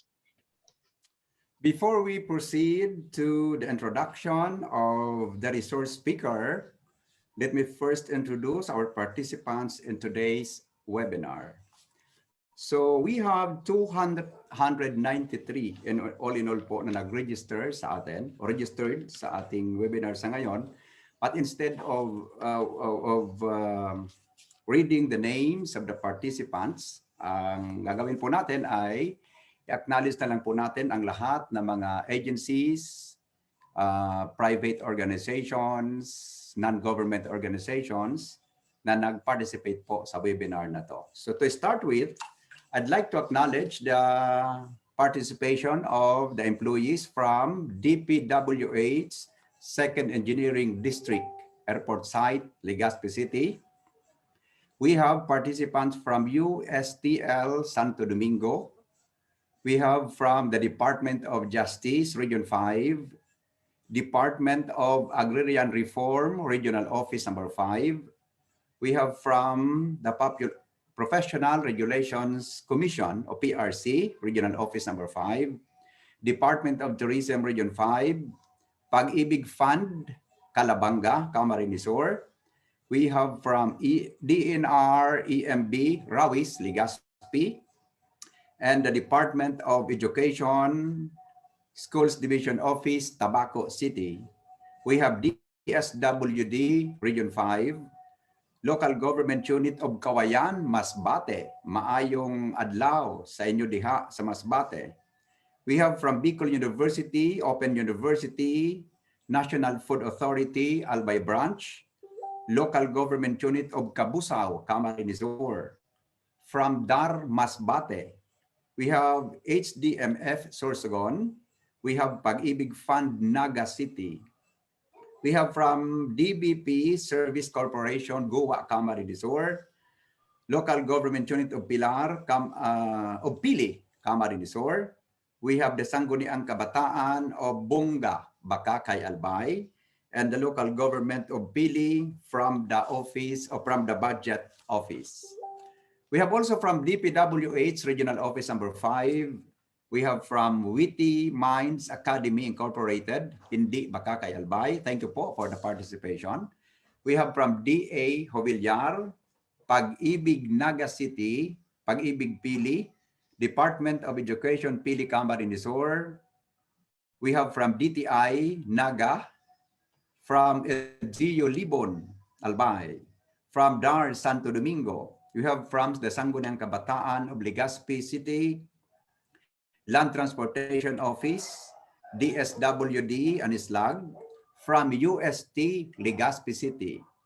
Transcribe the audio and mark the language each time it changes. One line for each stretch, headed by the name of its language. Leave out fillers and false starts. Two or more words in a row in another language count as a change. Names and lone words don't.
English: Before we proceed to the introduction of the resource speaker, let me first introduce our participants in today's webinar. So we have 293 in all
Filipino: po na nag-register sa atin, o registered sa ating webinar sa ngayon.
English: But instead of reading the names of the participants,
Filipino: ang gagawin po natin ay i-acknowledge na lang po natin ang lahat ng mga
English: agencies, private organizations, non-government organizations
Filipino: na nag-participate po sa webinar na to.
English: So to start with, I'd like to acknowledge the participation of the employees from DPWH Second Engineering District Airport Site, Legazpi City. We have participants from USTL Santo Domingo. We have from the Department of Justice, Region 5, Department of Agrarian Reform, Regional Office number 5. We have from the Professional Regulations Commission, or PRC, Regional Office number 5, Department of Tourism, Region 5, Pag-ibig Fund, Calabanga, Camarines Sur. We have from DNR, EMB, Rawis, Legazpi, and the Department of Education, Schools Division Office, Tabaco City. We have DSWD, Region 5, Local Government Unit of Kawayan, Masbate.
Cebuano: Maayong adlaw sa inyo diha sa Masbate.
English: We have from Bicol University, Open University, National Food Authority, Albay Branch, Local Government Unit of Cabusao, Camarines Sur. From DAR, Masbate, we have HDMF, Sorsogon. We have Pag-ibig Fund, Naga City. We have from DBP Service Corporation, Goa, Camarines Sur. Local Government Unit of Pilar, of Pili, Camarines Sur. We have the Sangguniang Kabataan of Bunga, Bakakay, Albay, and the local government of Pili from the office or from the budget office. We have also from DPWH Regional Office number 5. We have from Witty Minds Academy Incorporated, Hindi, Bakakay, Albay. Thank you po for the participation. We have from DA Jovillar, Pag-ibig Naga City, Pag-ibig Pili, Department of Education, Pili, Camarines Sur. We have from DTI, Naga, from Gio Libon, Albay, from DAR, Santo Domingo. We have from the Sangguniang Kabataan of Legazpi City, Land Transportation Office, DSWD and Islag, from UST, Legazpi City.